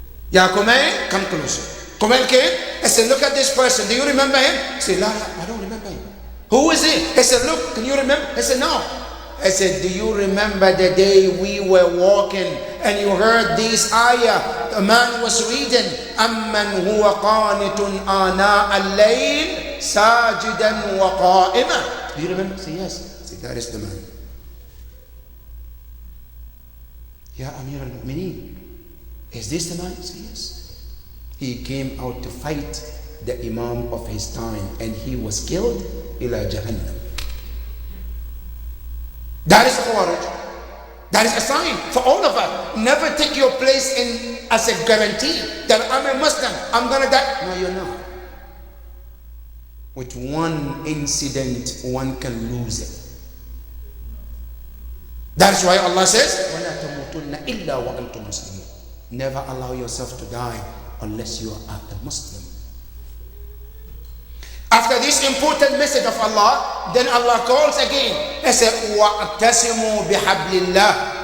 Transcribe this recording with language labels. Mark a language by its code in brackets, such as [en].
[en] Ya Kumayl, come closer. Kumayl came. I said, look at this person. Do you remember him? He said, La, I don't remember him. Who is he? I said, look, can you remember? I said, no. I said, do you remember the day we were walking and you heard this ayah? A man was reading, [ar] أَمَّنْ هُوَ قَانِتٌ آنَاءَ اللَّيْلِ سَاجِدًا وَقَائِمًا. [en] Do you remember? I said, yes. I said, that is the man. Ya Amir al-Mu'mineen, is this the man? I said, yes. He came out to fight the Imam of his time and he was killed. Ila Jahannam. That is Khawarij. That is a sign for all of us. Never take your place in as a guarantee that I'm a Muslim, I'm going to die. No, you're not. With one incident, one can lose it. That's why Allah says, [ar] وَلَا تَمُوتُنَّ إِلَّا وَأَنْتُمْ مُسْلِمُونَ. [en] Never allow yourself to die unless you are a Muslim. After this important message of Allah, then Allah calls again. He said, [ar] وَاعْتَسِمُوا بِحَبْلِ اللَّهِ.